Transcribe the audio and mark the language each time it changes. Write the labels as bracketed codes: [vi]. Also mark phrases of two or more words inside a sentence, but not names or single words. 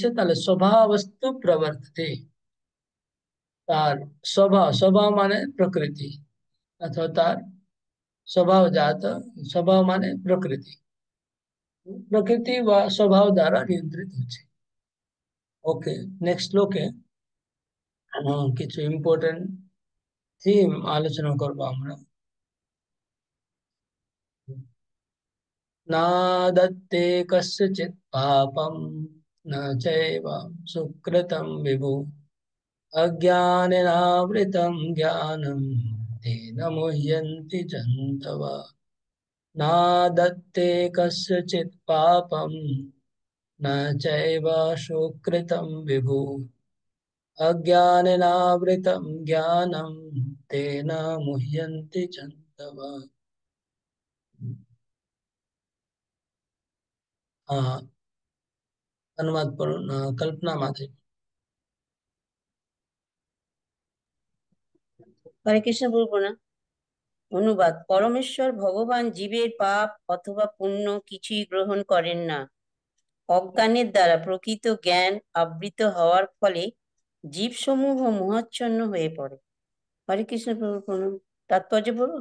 [bn] তাহলে [sa] স্বভাবস্তু প্রবর্ততে, [bn] তার স্বভাব, স্বভাব মানে প্রকৃতি, অথবা তার স্বভাবজাত, স্বভাব মানে প্রকৃতি, প্রকৃতি বা স্বভাব দ্বারা নিয়ন্ত্রিত হচ্ছে। ওকে, নেক্সট শ্লোকে কিছু ইম্পর্টেন্ট থিম আলোচনা করবো আমরা। [sa] না দত্তে কस्यचित् पापं, न चैव सुकृतं विभु, अज्ञानेनावृतं ज्ञानं तेन मुह्यन्ति जन्तवः। न दत्ते कस्यचित् पापं, न चैव सुकृतं विभु, अज्ञानेनावृतं ज्ञानं तेन मुह्यन्ति जन्तवः। [hi] हाँ, अनुवाद पढ़ो, कल्पना माथे। [bn] হরে কৃষ্ণ বলবো না। অনুবাদ: পরমেশ্বর ভগবান জীবের পাপ অথবা পুণ্য কিছুই গ্রহণ করেন না। অজ্ঞানের দ্বারা প্রকৃত জ্ঞান আবৃত হওয়ার ফলে জীবসমূহ মোহাচ্ছন্ন হয়ে পড়ে। হরে কৃষ্ণ প্রভু প্রণাম। তাৎপর্য বলবো।